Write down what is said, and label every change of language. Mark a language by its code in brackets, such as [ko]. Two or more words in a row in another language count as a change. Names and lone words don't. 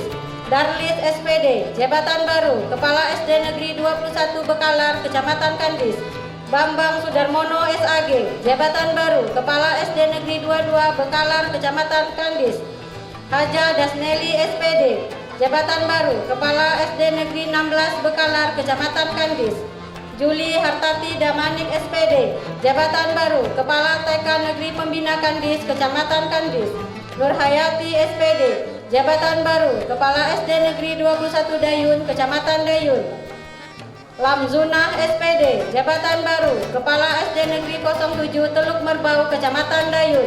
[id] Darlis SPD, Jabatan Baru, Kepala SD Negeri 21 Bekalar, Kecamatan Kandis. Bambang Sudarmono SAG, Jabatan Baru, Kepala SD Negeri 22 Bekalar, Kecamatan Kandis. Haja Dasneli SPD, Jabatan Baru, Kepala SD Negeri 16 Bekalar, Kecamatan Kandis. Juli Hartati Damanik SPD, Jabatan Baru, Kepala TK Negeri Pembina Kandis, Kecamatan Kandis. Nurhayati SPD, Jabatan Baru, Kepala SD Negeri 21 Dayun, Kecamatan Dayun. Lamzunah SPD, Jabatan Baru, Kepala SD Negeri 07 Teluk Merbau, Kecamatan Dayun.